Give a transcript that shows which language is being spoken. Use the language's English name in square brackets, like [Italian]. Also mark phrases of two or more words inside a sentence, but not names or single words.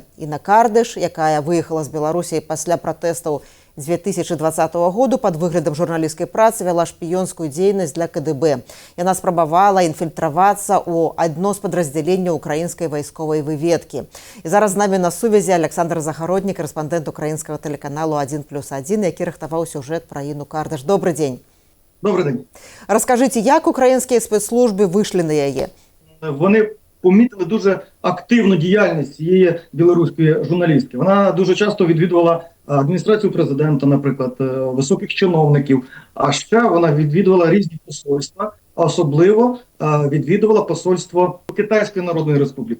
[Belarusian] Інна Кардаш, якая выехала з Беларусі пасля пратэстаў 2020 году пад выглядам журналісцкай працы, вяла шпіёнскую дзейнасць для КДБ. Яна спрабавала інфільтравацца ў адно з падраздзяленняў украінскай вайсковай выведкі. І зараз з намі на сувязі Александр Загародні, корэспандэнт украінскага тэлеканалу 1+1, які рыхтаваў сюжэт пра Інну Кардаш. Добрый дзень. [Ukrainian] Добрий день. [Belarusian] Раскажыце, як украінскія [Ukrainian] спецслужби вийшли [Belarusian] на яе? [Ukrainian] Вони помітили дуже активну діяльність цієї білоруської журналістки. Вона дуже часто відвідувала адміністрацію президента, наприклад, високих чиновників, а ще вона відвідувала різні посольства, а особливо відвідувала посольство Китайської Народної Республіки.